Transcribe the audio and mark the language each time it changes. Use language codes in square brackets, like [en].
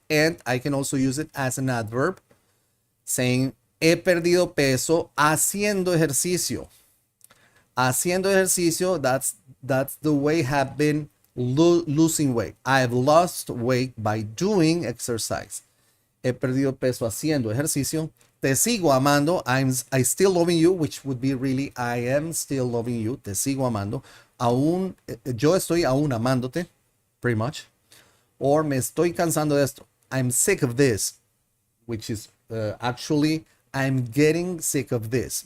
[en] And I can also use it as an adverb, saying, [es] he perdido peso haciendo ejercicio. Haciendo ejercicio, [en] that's the way I have been losing weight. I've lost weight by doing exercise. [es] He perdido peso haciendo ejercicio. Te sigo amando. [en] I still loving you, which would be really, I am still loving you. [es] Te sigo amando. Yo estoy aún amándote, [en] pretty much. [es] Or me estoy cansando de esto. [en] I'm sick of this, which is actually, I'm getting sick of this.